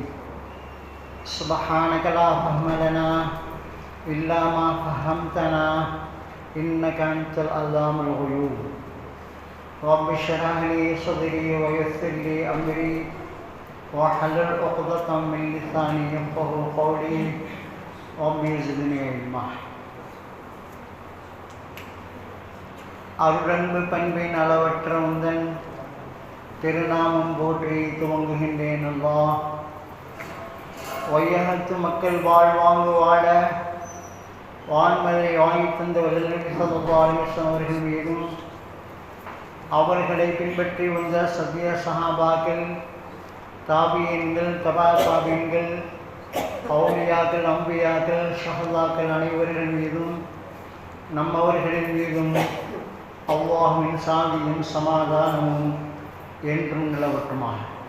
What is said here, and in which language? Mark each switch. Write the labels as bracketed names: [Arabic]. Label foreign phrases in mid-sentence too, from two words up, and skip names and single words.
[Arabic] سبحانك لا فهم لنا إلا ما فهمتنا إنك أنت العلام الغيوب. رب اشرح لي صدري ويسر لي أمري واحلل عقدة من لساني يفقهوا قولي رب زدني علما. [Tamil] அருளன்பு பண்பின் அளவற்ற உந்தன் திருநாமம் போற்றி துவங்குகின்றேன். அல்லாஹ் வையகத்து மக்கள் வாழ்வாங்கு வாழ வான்மலை வாங்கி தந்த வல்லல் [Arabic] صلى الله عليه وسلم [Tamil] அவர்கள் மீதும் அவர்களை பின்பற்றி வந்த சத்திய சஹாபாக்கள், தாபியீன்கள், தபா தாபியீன்கள், அவுலியாக்கள், அம்பியாக்கள், ஷஹதாக்கள் அனைவர்கள் மீதும் நம்மவர்களின் மீதும் அல்லாஹ்வின் சாந்தியும் சமாதானமும் என்றும் நிலவட்டுமாக.